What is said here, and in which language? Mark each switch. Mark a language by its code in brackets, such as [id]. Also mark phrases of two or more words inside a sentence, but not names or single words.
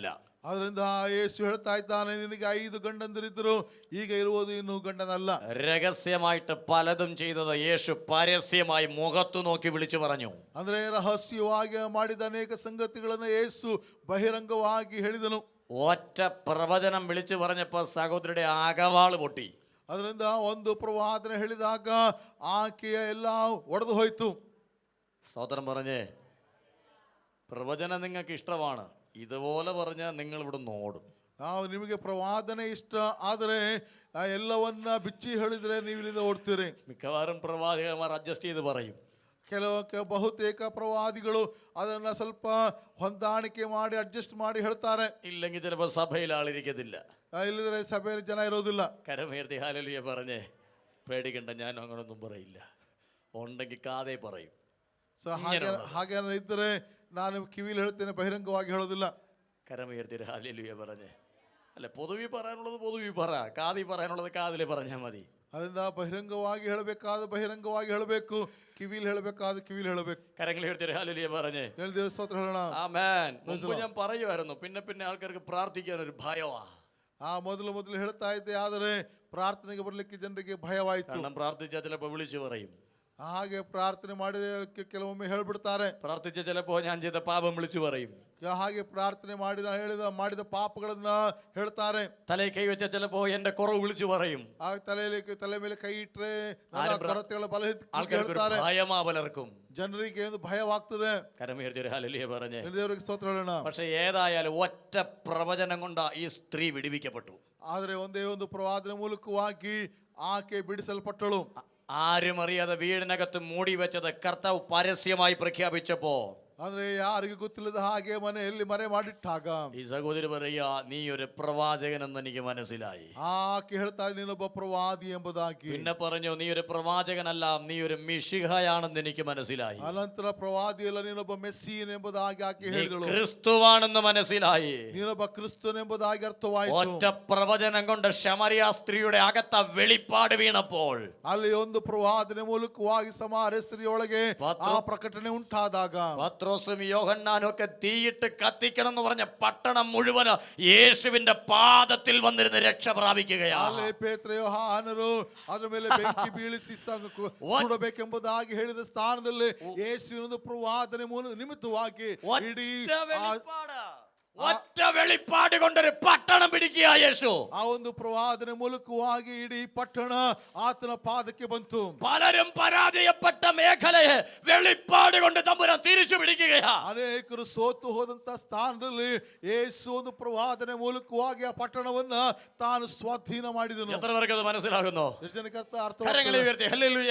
[kn] ಅದರಿಂದ ಯೇಸು ಹೇಳ್ತಾ ಇದ್ದಾನೆ, ನಿನಗೆ 5 ಗಂಡಂದಿರಿದ್ರು, ಈಗ ಇರುವುದು ಇನ್ನು ಗಂಡನಲ್ಲ. [ml] രഹസ്യമായിട്ട് പലതും ചെയ്തത് യേശു പരസ്യമായി മുഖത്തു നോക്കി വിളിച്ചു പറഞ്ഞു. [kn] ಅಂದ್ರೆ ರಹಸ್ಯವಾಗಿ ಮಾಡಿದ ಅನೇಕ ಸಂಗತಿಗಳನ್ನು ಯೇಸು ಬಹಿರಂಗವಾಗಿ ಹೇಳಿದನು. [ml] ഒറ്റ പ്രവചനം വിളിച്ചു പറഞ്ഞപ്പോ സഹോദരിയുടെ ആകവാള് പൊട്ടി. [kn] ಅದರಿಂದ ಒಂದು ಪ್ರವಾದನೆ ಹೇಳಿದಾಗ ಆಕೆಯ ಎಲ್ಲ ಒಡೆದು ಹೋಯ್ತು. [ml] സഹോദരൻ പറഞ്ഞേ, പ്രവചനം നിങ്ങൾക്ക് ഇഷ്ടമാണ്, ഇതുപോലെ പറഞ്ഞാൽ നിങ്ങൾ ഇവിടെ ഓടും. [kn] ನಿಮಗೆ ಪ್ರವಾದನೆ ಇಷ್ಟ, ಆದರೆ ಎಲ್ಲವನ್ನ ಬಿಚ್ಚಿ ಹೇಳಿದ್ರೆ ನೀವು ಇಲ್ಲಿಂದ ಓಡ್ತೀರಿ. [ml] മിക്കവാറും പ്രവാചകന്മാർ അഡ്ജസ്റ്റ് ചെയ്ത് പറയും. [kn] ಬಹುತೇಕ ಪ್ರವಾದಿಗಳು ಅದನ್ನ ಸ್ವಲ್ಪ ಹೊಂದಾಣಿಕೆ ಮಾಡಿ ಅಡ್ಜಸ್ಟ್ ಮಾಡಿ ಹೇಳ್ತಾರೆ. [ml] ഇല്ലെങ്കിൽ ചിലപ്പോൾ സഭയിൽ ആളിരിക്കത്തില്ല. [kn] ಇಲ್ಲದ್ರೆ ಸಭೆಯಲ್ಲಿ ಜನ ಇರೋದಿಲ್ಲ. [ml] കരമേർത്തി ഹല്ലേലൂയ പറഞ്ഞേ. പേടിക്കണ്ട, ഞാൻ അങ്ങനൊന്നും പറയില്ല. ഉണ്ടെങ്കിൽ കാതേ പറയും. [kn] ಹಾಗೆ ಇದ್ದರೆ ನಾನು ಕಿವಿಲಿ ಹೇಳ್ತೇನೆ, ಬಹಿರಂಗವಾಗಿ ಹೇಳೋದಿಲ್ಲ. [ml] കരമുയർത്തി ഹല്ലേലൂയ പറഞ്ഞേ. അല്ല, പൊതുവി പറയാനുള്ളത് പൊതുവി പറ, കാതി പറയാനുള്ളത് കാതിലെ പറഞ്ഞാൽ മതി. [kn] ಅದರಿಂದ ಬಹಿರಂಗವಾಗಿ ಹೇಳಬೇಕಾದ ಬಹಿರಂಗವಾಗಿ ಹೇಳಬೇಕು, ಕಿವಿಲಿ ಹೇಳಬೇಕಾದ ಕಿವಿಲಿ ಹೇಳಬೇಕು. [ml] കരങ്ങൾ ഉയർത്തി ഹല്ലേലൂയ പറഞ്ഞേ. [kn] ಸ್ತೋತ್ರ ಹೇಳೋಣ. [ml] ആമേൻ. മുമ്പ് ഞാൻ പറയുമായിരുന്നു, പിന്നെ ആൾക്കാർക്ക് പ്രാർത്ഥിക്കാൻ ഒരു ഭയവാ. [kn] ಮೊದಲು ಹೇಳ್ತಾ ಇದ್ದೆ, ಆದರೆ ಪ್ರಾರ್ಥನೆಗೆ ಬರಲಿಕ್ಕೆ ಜನರಿಗೆ ಭಯವಾಯಿತು. [ml] കാരണം പ്രാർത്ഥിച്ചാൽ ചിലപ്പോൾ വിളിച്ചു പറയും. [kn] ಹಾಗೆ ಪ್ರಾರ್ಥನೆ ಮಾಡಿದ ಕೆಲವೊಮ್ಮೆ ಹೇಳ್ಬಿಡ್ತಾರೆ. [ml] പ്രാർത്ഥിച്ച ചിലപ്പോ ഞാൻ ചെയ്ത പാപം വിളിച്ചു പറയും. [kn] ಹಾಗೆ ಪ್ರಾರ್ಥನೆ ಮಾಡಿದ ಪಾಪಗಳನ್ನ ಹೇಳ್ತಾರೆ. [ml] തലേ കൈ വെച്ച ചിലപ്പോ എന്റെ കുറവ് വിളിച്ചു പറയും. [kn] ತಲೆ ಮೇಲೆ ಕೈ ಇಟ್ರೆ ಕೊರತೆಗಳ ಬಲ ಹೇಳ್ತಾರೆ. [ml] ഭയമാ പലർക്കും. [kn] ಜನರಿಗೆ ಒಂದು ಭಯವಾಗ್ತದೆ. [ml] കരമുയർത്തി ഹല്ലേലൂയ പറഞ്ഞേ. [kn] ದೇವರಿಗೆ ಸ್ತೋತ್ರ ಹೇಳೋಣ. [ml] പക്ഷെ ഏതായാലും ഒറ്റ പ്രവചനം കൊണ്ട് ഈ സ്ത്രീ വിടുവിക്കപ്പെട്ടു. [kn] ಆದರೆ ಒಂದೇ ಒಂದು ಪ್ರವಾದನೆ ಮೂಲಕವಾಗಿ ಆಕೆ ಬಿಡಿಸಲ್ಪಟ್ಟಳು. [ml] ആരും അറിയാതെ വീടിനകത്ത് മൂടി വെച്ചത് കർത്താവ് പരസ്യമായി പ്രഖ്യാപിച്ചപ്പോ [kn] ಅಂದ್ರೆ ಯಾರಿಗೂ ಗೊತ್ತಿಲ್ಲದ ಹಾಗೆ ಮನೆಯಲ್ಲಿ ಮರೆ ಮಾಡಿಟ್ಟಾಗ [ml] ഈ സഹോദരി പറയാ, നീ ഒരു പ്രവാചകനെന്ന് എനിക്ക് മനസ്സിലായി. [kn] ಆಕೆ ಹೇಳ್ತಾ ನೀನೊಬ್ಬ ಪ್ರವಾದಿ ಎಂಬುದಾಗಿ. [ml] പിന്നെ പറഞ്ഞു, നീ ഒരു പ്രവാചകനല്ല, നീ ഒരു മിശിഹയാണെന്ന് എനിക്ക് മനസ്സിലായി. [kn] ಅನಂತರ ಪ್ರವಾದಿ ಅಲ್ಲ, ನೀನೊಬ್ಬ ಮೆಸ್ಸಿಯನ್ ಎಂಬುದಾಗಿ ಆಕೆ [ml] നീ [kn] ಹೇಳಿದಳು. [ml] ക്രിസ്തുവാണെന്ന് മനസ്സിലായി. [kn] ನೀನೊಬ್ಬ ಕ್ರಿಸ್ತನ್ ಎಂಬುದಾಗಿ ಅರ್ಥವಾಯಿತು. [ml] ഒറ്റ പ്രവചനം കൊണ്ട് ശമരിയ സ്ത്രീയുടെ അകത്ത വെളിപ്പാട് വീണപ്പോൾ [kn] ಅಲ್ಲಿ ಒಂದು ಪ್ರವಾದನೆ ಮೂಲಕವಾಗಿ ಸಮಾರ್ಯ ಸ್ತ್ರೀಯೊಳಗೆ ಆ ಪ್ರಕಟಣೆ ಉಂಟಾದಾಗ [ml] പത്രോസും യോഹന്നാനും ഒക്കെ തീയിട്ട് കത്തിക്കണം എന്ന് പറഞ്ഞ പട്ടണം മുഴുവൻ യേശുവിന്റെ പാദത്തിൽ വന്നിരുന്ന് രക്ഷ പ്രാപിക്കുകയാണ്. [kn] ಅಲ್ಲಿ ಪೇತ್ರ ಯೋಹಾನರು ಅದರ ಮೇಲೆ ಬೆಂಕಿ ಬೀಳಿಸಿ ಸುಡಬೇಕೆಂಬುದಾಗಿ ಹೇಳಿದ ಸ್ಥಾನದಲ್ಲಿ ಯೇಸುವಿನ ಪ್ರವಾದನೆ ನಿಮಿತ್ತವಾಗಿ ಇಡೀ [ml] ഒറ്റ വെളിപ്പാട് കൊണ്ടൊരു പട്ടണം പിടിക്കുക യേശു. [kn] ಆ ಒಂದು ಪ್ರವಾದನೆ ಮೂಲಕವಾಗಿ ಇಡೀ ಪಟ್ಟಣ ಆತನ ಪಾದಕ್ಕೆ ಬಂತು. [ml] പലരും പരാജയപ്പെട്ട മേഖലയെ വെളിപ്പാട് കൊണ്ട് തമ്പുരാൻ തിരിച്ചു പിടിക്കുകയാ. [kn] ಅನೇಕರು ಸೋತು ಹೋದಂತ ಸ್ಥಾನದಲ್ಲಿ ಯೇಸು ಒಂದು ಪ್ರವಾದನೆ ಮೂಲಕವಾಗಿ ಆ ಪಟ್ಟಣವನ್ನ ತಾನು ಸ್ವಾಧೀನ ಮಾಡಿದನು. [ml] എത്ര പേർക്ക് അത് മനസ്സിലാകുന്നു? [kn] ಎಷ್ಟು ಜನಕ್ಕೆ ಅರ್ಥ [ml] കരങ്ങളെ ഉയർത്തി ഹല്ലേലൂയ.